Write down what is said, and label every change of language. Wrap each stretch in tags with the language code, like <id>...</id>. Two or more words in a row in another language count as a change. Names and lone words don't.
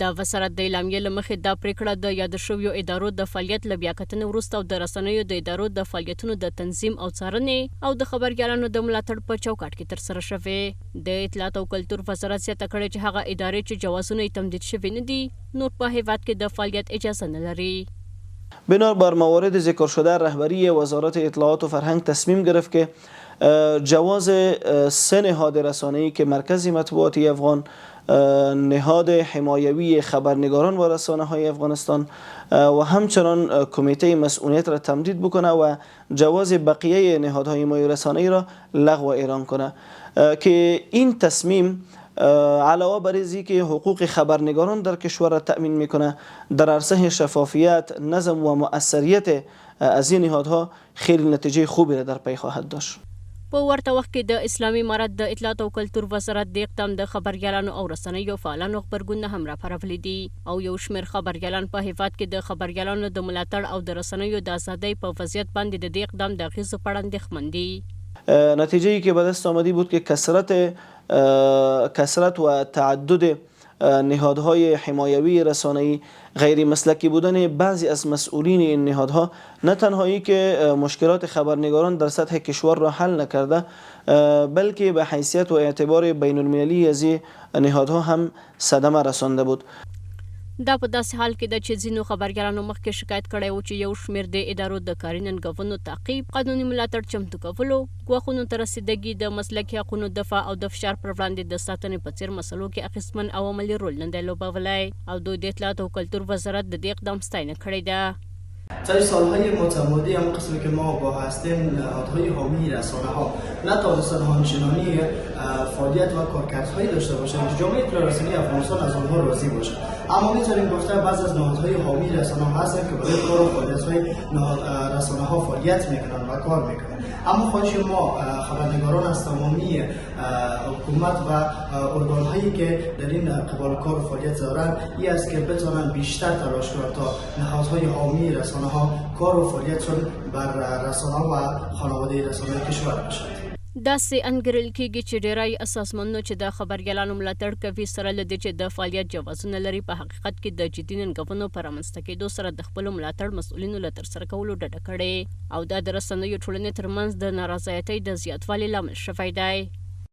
<ps>د وزارت د اعلامیې له مخې دا پریکړه د یاد شویو ادارو د فعالیت له بیا کتنې وروسته او د رسنیو د ادارو د فعالیتونو د تنظیم او څارنې او د خبریالانو د ملاتړ په چوکاټ کې ترسره شوې. د اطلاعات او کلتور وزارت زیاته کړې چې هغه ادارې چې جوازونه تمدید شوی نه دي نور په هیواد کې د فعالیت اجازه نه لري.</ps> <fa>بنا بر موارد ذکر شده رهبری وزارت اطلاعات و فرهنگ تصمیم گرفت که جواز 3 نهاد رسانه‌ای که مرکز مطبوعاتی افغان، نهاد حمایوی خبرنگاران و رسانه‌های افغانستان و همچنان کمیته مسئولیت را تمدید بکنه و جواز بقیه نهادهای حمایوی رسانه‌ای را لغو اعلام کنه که این تصمیم علاوه بر اینکه حقوق خبرنگاران در کشور را تأمین میکنه در عرصه شفافیت، نظم و مؤثریت از این نهادها خیلی نتیجه خوبی را در پی خواهد داشت.</fa> <ps>په ورته وخت کې د اسلامي امارت د اطلاعات او کلتور وزارت د اقدام د خبریالانو او رسنیو فعالانو خبرګونونه هم راپارولي دي او یو شمېر خبریالان په هیواد کې د خبریالانو د ملاتړ او د رسنیو د ازادۍ په وضعیت باندې د دې اقدام د اغیزو په اړه اندېښمن دي.</ps> <fa>نتیجه‌ای که به دست آمدی بود که کثرت و تعدد نهادهای حمایوی رسانه‌ای، غیر مسلکی بودن بعضی از مسئولین این نهادها نه تنهایی که مشکلات خبرنگاران در سطح کشور را حل نکرده بلکه به حیثیت و اعتبار بین المللی از این نهادها هم صدمه رسانده بود.</fa> <ps>دا په داسې حال کې ده چې ځینو خبرګرانو مخکې شکایت کړی و چې یو شمېر د ادارو د کاري ننګونو تعقیب، قانوني ملاتړ چمتو کولو، ګواښونو ته رسیدګي، د مسلکي حقونو دفاع او د فشار پر وړاندې د ساتنې په څېر مسلو کې اخیستمن او عملي رول نه دی لوبولی او دوی د اطلاعات او کلتور وزارت د دې اقدام ستاینه کړې ده.</ps> <fa>در سالهای متمادی هم قسمی که ما با هستیم نهادهای حامی رسانه ها نتوانستند همچنانی فعالیت و کارکردهایی داشته باشند که جامعه اطلاع رسانی افغانستان از آنها راضی باشد. اما میتونیم گفته بعضی از نهادهای حامی رسانه ها هستند که برای کار و فعالیت‌های رسانه ها فعالیت میکنند و کار میکنند. اما خواهش ما خبرنگاران از تمامی حکومت و ارگان‌هایی که در این قبال کار و فعالیت دارند این است که بتوانند بیشتر تلاش کنند تا نهادهای حامی رسانه ها کار و فعالیتشون بر رسانه و خانواده رسانه کشور باشد.</fa> <ps>داسې انګیرل کېږي چې ډیری سازمانونو چې د خبریالانو ملاتړ کوي سره له دې چې د فعالیت جوازونه لري په حقیقت کې د جدي ننګونو په رامنځته کېدو سره د خپلو ملاتړ مسؤلینو له ترسره کولو ډډه کړې او دا د رسنیو ټولنې ترمنځ د نارضایتۍ د زیاتوالي لامل شوی دی.</ps>